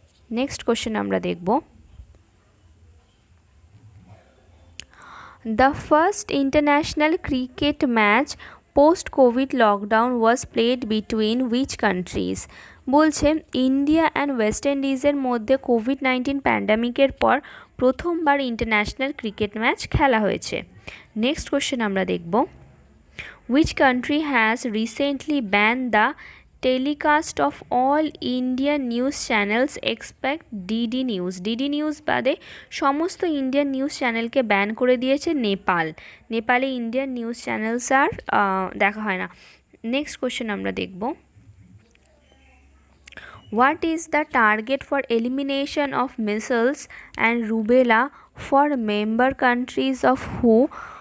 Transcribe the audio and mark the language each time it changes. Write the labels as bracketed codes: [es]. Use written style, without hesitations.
[bn] Next question আমরা দেখব, [en] The first international cricket match post-COVID lockdown was played between which countries? [bn] বলছে India and West ইন্ডিজের মধ্যে COVID-19 প্যান্ডামিকের পর প্রথমবার ইন্টারন্যাশনাল ক্রিকেট ম্যাচ খেলা হয়েছে। নেক্সট কোশ্চেন আমরা দেখব, [en] Which country has recently banned the telecast of all Indian news channels except DD News? [bn] DD news বাদে সমস্ত ইন্ডিয়ান নিউজ চ্যানেলকে ব্যান করে দিয়েছে নেপালে ইন্ডিয়ান নিউজ চ্যানেলস আর দেখা হয় না। নেক্সট কোশ্চেন আমরা দেখব, [en] What is the target for elimination of measles and rubella for member countries of WHO?